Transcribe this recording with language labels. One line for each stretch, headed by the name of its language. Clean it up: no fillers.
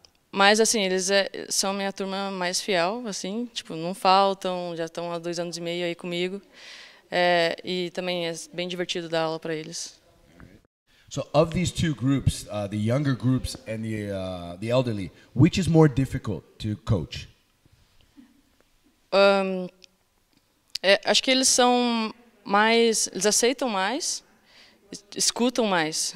Portuguese: Mas assim, eles são a minha turma mais fiel, assim, tipo, não faltam, já estão há 2 anos e meio aí comigo. E também é bem divertido dar aula para eles.
English: So, of these two groups, the younger groups and the elderly, which is more difficult to coach?
Portuguese: Acho que eles são mais, eles aceitam mais, escutam mais.